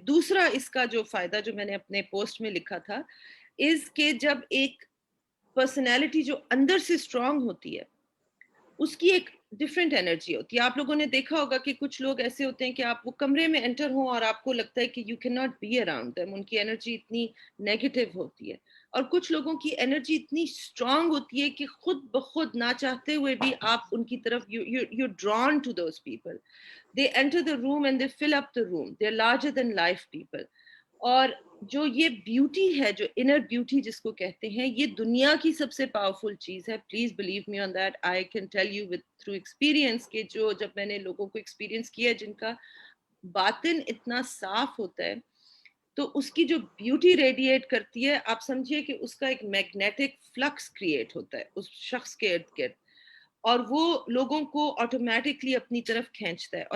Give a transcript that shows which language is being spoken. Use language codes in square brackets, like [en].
[ur] دوسرا اس کا جو فائدہ جو میں نے اپنے پوسٹ میں لکھا تھا اس کہ جب ایک پرسنالٹی جو اندر سے اسٹرانگ ہوتی ہے اس کی ایک ڈفرینٹ انرجی ہوتی ہے. آپ لوگوں نے دیکھا ہوگا کہ کچھ لوگ ایسے ہوتے ہیں کہ آپ وہ کمرے میں انٹر ہوں اور آپ کو لگتا ہے کہ [en] you can not be around them, [ur] ان کی انرجی اتنی نیگیٹو ہوتی ہے. اور کچھ لوگوں کی انرجی اتنی اسٹرانگ ہوتی ہے کہ خود بخود نہ چاہتے ہوئے بھی آپ ان کی طرف [en] You drawn to those people. They enter the room and they fill up the room. They're larger than life people. [ur] اور جو یہ بیوٹی ہے, جو انر بیوٹی جس کو کہتے ہیں, یہ دنیا کی سب سے پاورفل چیز ہے. [en] Please believe me on that. I can tell you with through experience [ur] کہ جو جب میں نے لوگوں کو ایکسپیرینس کیا جن کا باطن اتنا صاف ہوتا ہے تو اس کی جو بیوٹی ریڈیٹ کرتی ہے, آپ سمجھیے کہ اس کا ایک میگنیٹک فلکس کریٹ ہوتا ہے اس شخص کے ارد گرد, اور وہ لوگوں کو آٹومیٹکلی اپنی طرف کھینچتا ہے.